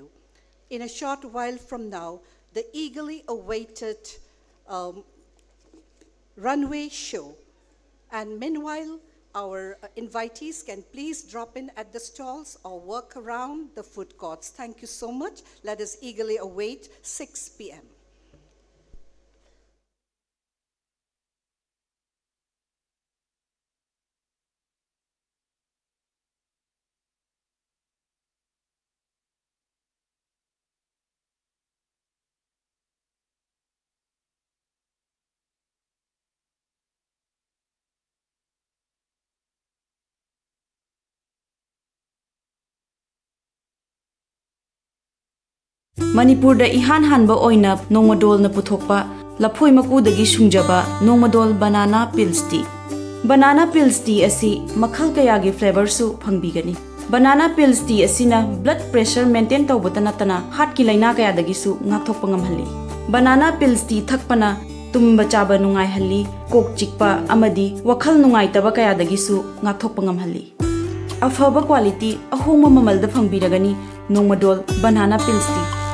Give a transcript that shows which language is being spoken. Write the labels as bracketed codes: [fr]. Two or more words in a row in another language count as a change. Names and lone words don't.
[en] In a short while from now, the eagerly awaited runway show. And meanwhile, our invitees can please drop in at the stalls or walk around the food courts. Thank you so much. Let us eagerly await 6 p.m. [mni] Manipur da ihan hanba oina nongmadol na puthokpa laphoi maku dagi sungjaba nongmadol banana pills tea. Banana pills tea asi makhal kaya gi flavor su phangbigani. Banana pills tea asina [en] blood pressure maintain [mni] tawbata natana heart ki laina kaya dagi su ngakthokpa ngamhalli. Banana pills tea thakpana tumba chaba nungai halli, kok chikpa amadi wakhal nungai taba kaya dagi su ngakthokpa ngamhalli. Afaba quality ahoma mamal da phangbiragani nongmadol banana pills tea.